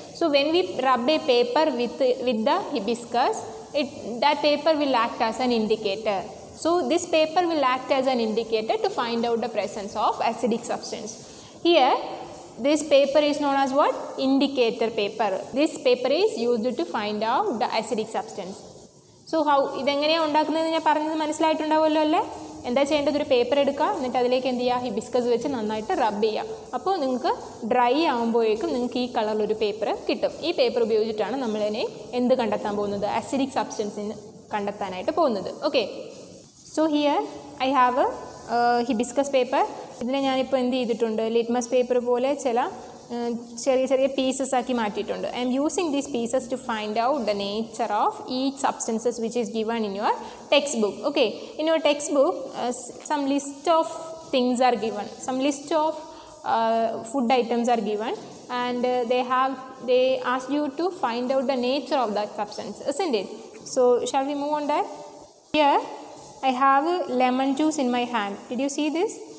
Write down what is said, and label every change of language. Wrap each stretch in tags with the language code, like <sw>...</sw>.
<en>So when we rub a paper with the hibiscus, that paper will act as an indicator. So this paper will act as an indicator to find out the presence of acidic substance. Here this paper is known as what? Indicator paper. This paper is used to find out the acidic substance. So how</en> <ml>ഇതെങ്ങനെയാണ് ഉണ്ടാക്കുന്നത് ഞാൻ പറഞ്ഞത് മനസ്സിലായിട്ടുണ്ടാവുമല്ലോ അല്ലേ? എന്താ ചെയ്യേണ്ടത്? ഒരു paper എടുക്കുക, എന്നിട്ട് അതിലേക്ക് എന്ത് ചെയ്യുക? ഹിബിസ്കസ് വെച്ച് നന്നായിട്ട് റബ്ബ് ചെയ്യുക. അപ്പോൾ നിങ്ങൾക്ക് ഡ്രൈ ആകുമ്പോഴേക്കും നിങ്ങൾക്ക് ഈ കളറിലൊരു പേപ്പർ കിട്ടും. ഈ പേപ്പർ ഉപയോഗിച്ചിട്ടാണ് നമ്മളിനെ എന്ത് കണ്ടെത്താൻ പോകുന്നത്? ആസിഡിക് സബ്സ്റ്റൻസിന് കണ്ടെത്താനായിട്ട് പോകുന്നത്.</ml> <en>Okay, so here I have hibiscus paper.</en> <ml>ഇതിനെ ഞാനിപ്പോൾ എന്ത് ചെയ്തിട്ടുണ്ട്? ലിറ്റ്മസ് പേപ്പർ പോലെ ചില ചെറിയ പീസസ് ആക്കി മാറ്റിയിട്ടുണ്ട്.</ml> <en>I'm using these pieces to find out the nature of each substances which is given in your textbook. Okay, in your textbook some list of things are given, some list of food items are given, and they ask you to find out the nature of that substance, isn't it? So shall we move on that? Here I have lemon juice in my hand. Did you see this?</en>